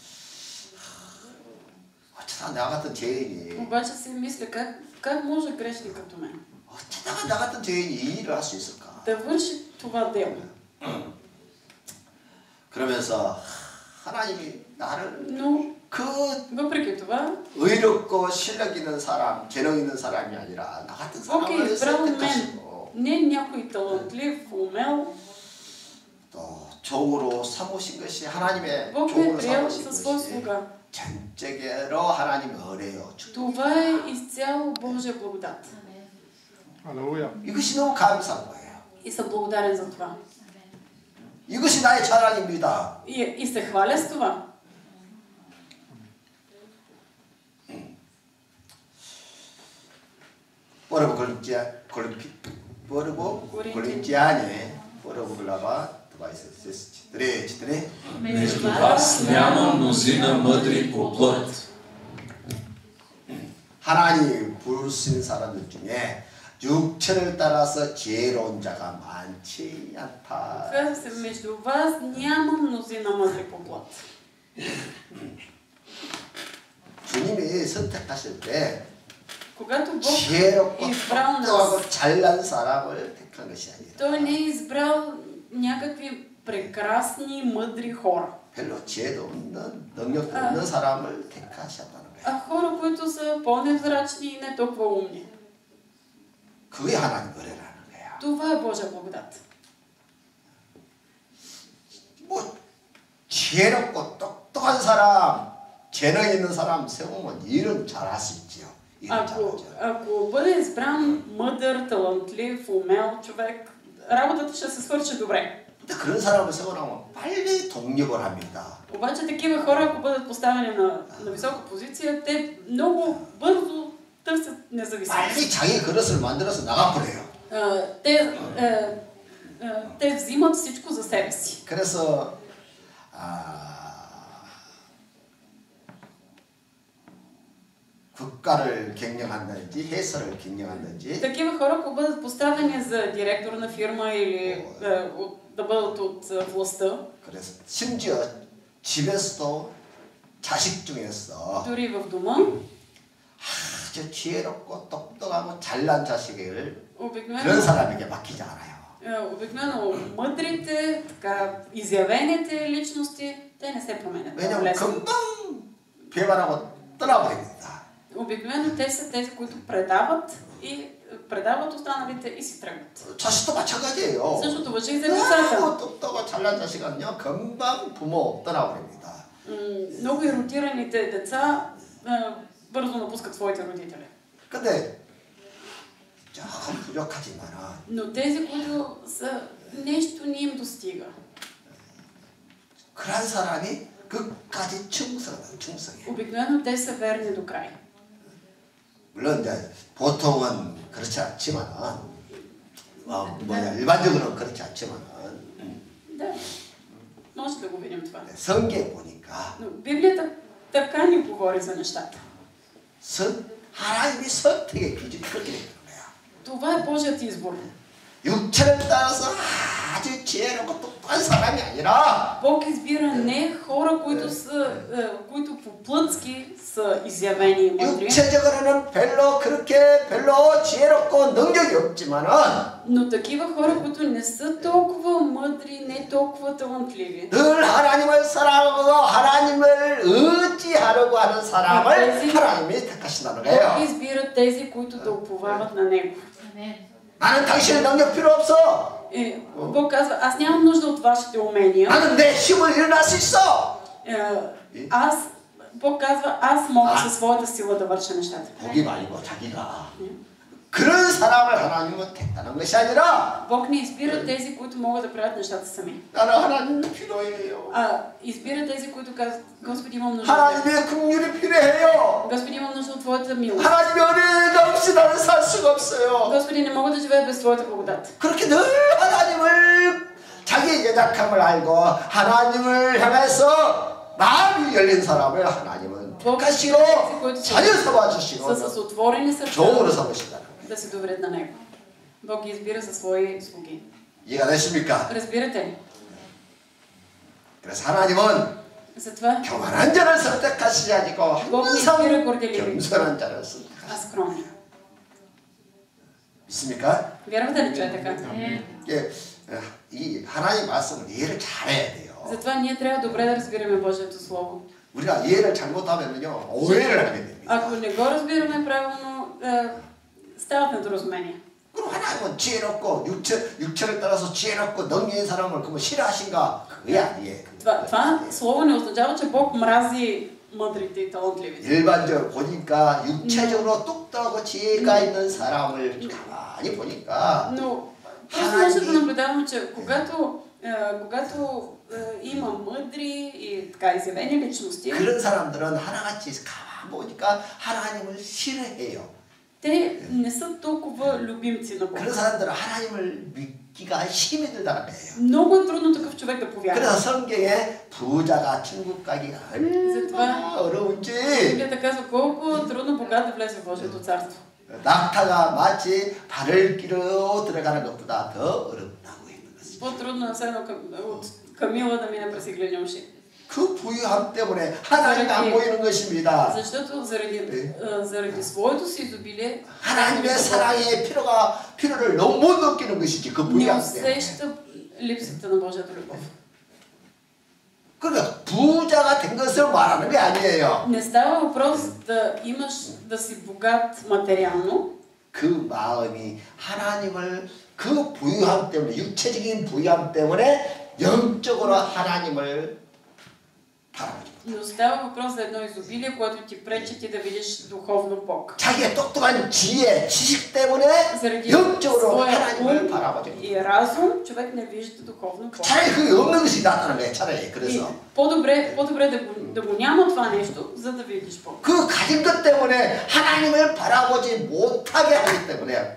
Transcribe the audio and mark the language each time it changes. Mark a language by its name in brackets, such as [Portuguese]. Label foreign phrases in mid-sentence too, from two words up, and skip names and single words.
[Korean] 어쩌다 나 같은 죄인이 [Bulgarian] Обаче си мисля, как може грешник като мен [Korean] 어쩌다가 나 같은 죄인이 이 일을 할 수 있을까? [Bulgarian] да върши това дело? [Korean] 그러면서 하나님이 나를 [Bulgarian] Но [Korean] 그 [Bulgarian] въпреки това, [Korean] 의롭고 실력 있는 사람, 재능 있는 사람이 아니라 나 같은 [Bulgarian] Бог е [Korean] 사람을 [Bulgarian] избрал мен, [Korean] 선택하시고 [Bulgarian] не някой талантлив, умел. [Korean] 또 종으로 삼으신 것이 하나님의 [Bulgarian] Бог ме е [Korean] 종으로 [Bulgarian] приел [Korean] 삼으신 [Bulgarian] със свой [Korean] 것이 [Bulgarian] слуга. [Korean] 전적으로 하나님의 은혜요. [Bulgarian] Това е изцяло Божия благодат. Алелуя. [Korean] 이것이 너무 감사한 거예요. [Bulgarian] И съм благодарен за това. [Korean] 이것이 나의 자랑입니다. [Bulgarian] И се хваля с това. Първо Коринтияне, първо глава, 24. Между вас няма мнозина мъдри по плът. [Korean] 하나님 부르신 사람들 중에 육체를 따라서 지혜로운 자가 많지 않다. [Bulgarian] Казва се, между вас няма мнозина мъдри по плът. [Korean] 주님이 선택하실 때 [Bulgarian] Когато Бог [Korean] 지혜롭고 [Bulgarian] избрал нас, [Korean] 똑똑하고 잘난 사람을 택한 것이 아니라 [Bulgarian] Той не е избрал някакви прекрасни, мъдри хора, [Korean] 별로 지혜도 없는 능력도 없는 사람을 택하셨다는 거예요. [Bulgarian] а хора, които са по-невзрачни и не толкова умни. [Korean] 그게 하나님 은혜라는 거야. [Bulgarian] Това е Божия благодат. [Korean] 뭐 지혜롭고 똑똑한 사람, 재능 있는 사람 세우면 일은 잘할 수 있지요. 일은 잘하죠. [Bulgarian] Ако бъде избран мъдър, талантлив, умел човек, работата ще се свърши добре. [Korean] 근데 그런 사람을 세워놓으면 빨리 독립을 합니다. [Bulgarian] Обаче такива хора, ако бъдат поставени на висока позиция, те много бързо търсят независимост. [Korean] 빨리 자기 그릇을 만들어서 나가버려요. [Bulgarian] Те взимат всичко за себе си. [Korean] 그래서 국가를 경영한다든지 회사를 경영한다든지 [Bulgarian] Такива хора, ако бъдат поставени за директор на фирма или да бъдат от властта, [Korean] 그래서 심지어 집에서도 자식 중에서 [Bulgarian] дори в дома, [Korean] 아주 지혜롭고 똑똑하고 잘난 자식을 [Bulgarian] обикновено [Korean] 그런 사람에게 맡기지 않아요. [Bulgarian] Обикновено мъдрите, така изявените личности, те не се променят. [Korean] 왜냐하면 금방 배반하고 떠나버립니다. [Bulgarian] Обикновено те са тези, които предават и предават останалите и си тръгват. [Korean] 자식도 마찬가지예요. [Bulgarian] Същото важи и за децата. [Korean] 너무 똑똑하고 잘난 자식은요 금방 부모 떠나버립니다. [Bulgarian] Много еротираните деца бързо напускат своите родители. [Korean] 근데 조금 부족하지만은 [Bulgarian] Но тези, които са нещо не им достига. [Korean] 그런 사람이 끝까지 충성해요. [Bulgarian] Обикновено те са верни до край. [Korean] 물론 이제 보통은 그렇지 않지만은 일반적으로는 그렇지 않지만은 [Bulgarian] Да, може да го видим това. [Korean] 성경에 보니까 [Bulgarian] Но Библията така ни говори за нещата. [Korean] 하나님이 선택의 기준이 그렇게 되는 거야. [Bulgarian] Това е Божият избор. [Korean] 육체를 따라서 아주 지혜롭고 똑똑한 사람이 아니라 [Bulgarian] Бог избира не хора, които по плътски са изявени и мъдри, [Korean] 육체적으로는 별로 지혜롭고 능력이 없지만은 [Bulgarian] но такива хора, които не са толкова мъдри, не толкова талантливи. [Korean] 늘 하나님을 사랑하고 하나님을 의지하려고 하는 사람을 하나님이 택하신다는 [Bulgarian] Бог [Korean] 거예요. [Bulgarian] избира тези, които да уповават на Него. [Korean] 나는 당신의 능력 필요 없어. [Bulgarian] Бог казва, аз нямам нужда от вашите умения. [Korean] 나는 내 힘을 일어날 수 있어. [Bulgarian] Бог казва, аз мога със своята сила да върша нещата. [Korean] 보기 말고 자기가 그런 사람을 하나님은 택하는 것이 아니라 [Bulgarian] Бог не избира тези, които могат да правят нещата сами. [Korean] 나는 하나님이 필요해요. [Bulgarian] Избира тези, които казват, Господи, имам нужда от [Korean] 하나님의 긍휼이 필요해요. [Bulgarian] Господи, имам нужда от Твоята милост. [Korean] 하나님의 은혜가 없이 나는 살 수가 없어요. [Bulgarian] Господи, не мога да живея без Твоята благодат. [Korean] 그렇게 늘 하나님을 자기의 연약함을 알고 하나님을 향해서 마음이 열린 사람을 하나님은 택하시고 자녀 삼아주시고 [Bulgarian] С отворени сърца [Korean] 종으로 삼으신다. [Bulgarian] да се доверят на Него. Бог ги избира за свои слуги. [Korean] 이해가 되십니까? [Bulgarian] Разбирате ли? [Korean] 그래서 하나님은 [Bulgarian] Затова [Korean] 교만한 자를 선택하시지 아니고 항상 [Bulgarian] избира горделиви, [Korean] 겸손한 자를 선택하시다. [Bulgarian] а скромни. [Korean] 믿습니까? [Bulgarian] Вярвате ли, че е така? [Korean] 이 하나님 말씀을 이해를 잘해야 돼요. [Bulgarian] Затова ние трябва добре да разбираме Божието Слово. [Korean] 우리가 이해를 잘못하면요 오해를 하게 됩니다. [Bulgarian] Ако не го разбираме правилно, стават недоразумения. [Korean] 그럼 하나님은 지혜롭고 육체를 따라서 지혜롭고 능력 있는 사람을 그러면 싫어하신가? 그게 아니에요. [Bulgarian] Това слово не означава, че Бог мрази мъдрите и талантливите. [Korean] 일반적으로 보니까 육체적으로 똑똑하고 지혜가 있는 사람을 가만히 보니까 [Bulgarian] Но просто може да наблюдаваме, че когато има мъдри и така изявени личности, [Korean] 그런 사람들은 하나같이 가만 보니까 하나님을 싫어해요. [Bulgarian] те не са толкова любимци на Бог. [Korean] 그런 사람들은 하나님을 믿기가 힘이 들다는 거예요. [Bulgarian] Много е трудно такъв човек да повярва. [Korean] 그래서 성경에 부자가 천국 가기가 얼마나 어려운지 [Bulgarian] Библията казва колко трудно богат да влезе в Божието царство. [Korean] 낙타가 마치 발을 끼러 들어가는 것보다 더 어렵다고 했는 것이죠. [Bulgarian] По-трудно е все едно от Камила да мине през иглени уши. [Korean] 그 부유함 때문에 하나님이 안 보이는 것입니다. [Bulgarian] Защото заради своето си изобилие [Korean] 하나님의 사랑의 필요를 너무 못 느끼는 것이지 그 [Bulgarian] не [Korean] 부유함 때문에. [Bulgarian] усеща липсата на Божията любов. [Korean] 그러니까 부자가 된 것을 말하는 게 아니에요. [Bulgarian] Не става въпрос да си богат материално. [Korean] 그 마음이 하나님을 그 부유함 때문에 육체적인 부유함 때문에 영적으로 하나님을 바라보죠. [Bulgarian] Но става въпрос за едно изобилие, което ти пречи ти да видиш духовно Бог. [Korean] 자기의 똑똑한 지혜, 지식 때문에 [Bulgarian] заради [Korean] 영적으로 [Bulgarian] своя [Korean] 하나님을 [Bulgarian] ум [Korean] 바라보죠. [Bulgarian] и разум, човек не вижда духовно Бог. [Korean] 차라리 그게 없는 것이 낫다는 거예요. 차라리 [Bulgarian] И [Korean] 그래서 [Bulgarian] по-добре да го няма това нещо, за да видиш Бог. [Korean] 그 가진 것 때문에 하나님을 바라보지 못하게 하기 때문에.